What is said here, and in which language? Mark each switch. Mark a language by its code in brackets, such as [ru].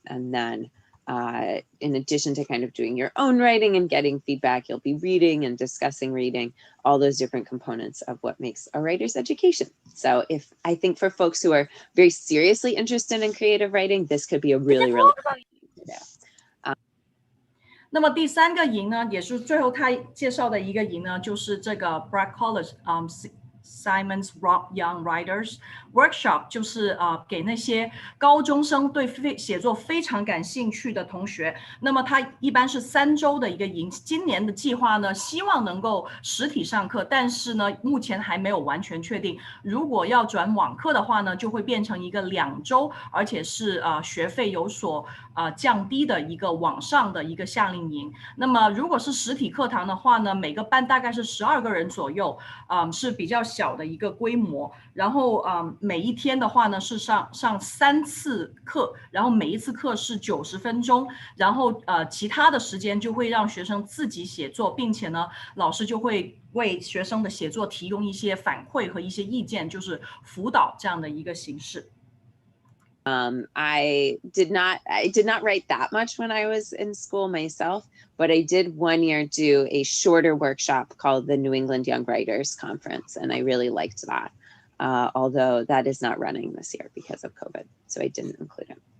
[en] And then in addition to kind of doing your own writing and getting feedback, you'll be reading and discussing reading, all those different components of what makes a writer's education. So I think for folks who are very seriously interested in creative writing, this could be a really [zh] 那么第三个营呢，也是最后他介绍的一个营呢，就是这个 Bragg College Simon's Young Writers Workshop， 就是给那些高中生对写作非常感兴趣的同学。那么它一般是3周的一个营，今年的计划呢，希望能够实体上课，但是呢，目前还没有完全确定。如果要转网课的话呢，就会变成一个2周，而且是学费有所降低的一个网上的一个夏令营。那么如果是实体课堂的话呢，每个班大概是12个人左右，是比较小的一个规模。然后每一天的话呢是上3次课，然后每一次课是90分钟，然后其他的时间就会让学生自己写作，并且呢老师就会为学生的写作提供一些反馈和一些意见，就是辅导这样的一个形式。 [en] I did not write that much when I was in school myself, but I did one year do a shorter workshop called the New England Young Writers Conference, and I really liked that. Although that is not running this year because of COVID, so I didn't include it.